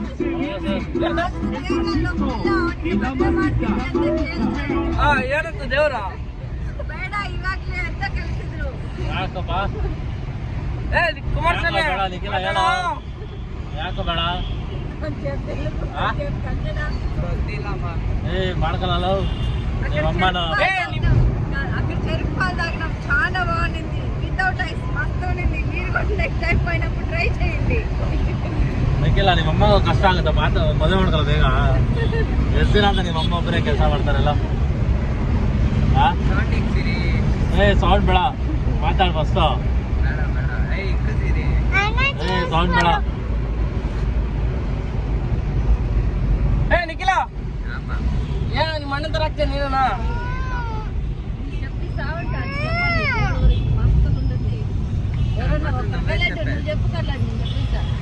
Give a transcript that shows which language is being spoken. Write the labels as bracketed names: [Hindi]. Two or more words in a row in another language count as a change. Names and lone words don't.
[Kannada] ಏನಂತ ದೇವ್ರ ಯಾಕಪ್ಪ ಕುಮಾರಸ್ವಾಮಿ ನಿಖಿಲ ಹೇಳ ಯಾಕ ಬೇಡ ಮಾಡ್ಕೊಳಲ್ಲ ಅಮ್ಮನ [Telugu] అక్కడ చెరుకుపాలు తాగినాం చాలా బాగుంది [English] without ice [Telugu] మస్తు ఉంది మీరు కూడా [English] next time [Telugu] పోయినప్పుడు ట్రై చేయండి [Kannada] ನಿಖಿಲ ನಿಮ್ಮಮ್ಮ ಕಷ್ಟ ಆಗುತ್ತೆ ಮದುವೆ ಮಾಡ್ಕೊಳ್ಳೋ ಬೇಗ. ಎಷ್ಟು ದಿನ ಅಂತ ನಿಮ್ಮಮ್ಮ ಒಬ್ಬರೇ ಕೆಲಸ ಮಾಡ್ತಾರಲ್ಲ. ಸೌಂಡ್ ಬೇಡ ಮಾತಾಡ್ ಫಸ್ಟ್. ಸೌಂಡ್ ಬೇಡ. ನಿಖಿಲ ನಿಮ್ಮ ಅಣ್ಣನ ತರ ಆಗ್ತೇನೆ ನೀನು. [Telugu] చెప్పి సావంటాను మస్తు ఉంటుంది ఎవరన్నా చెప్పు కదా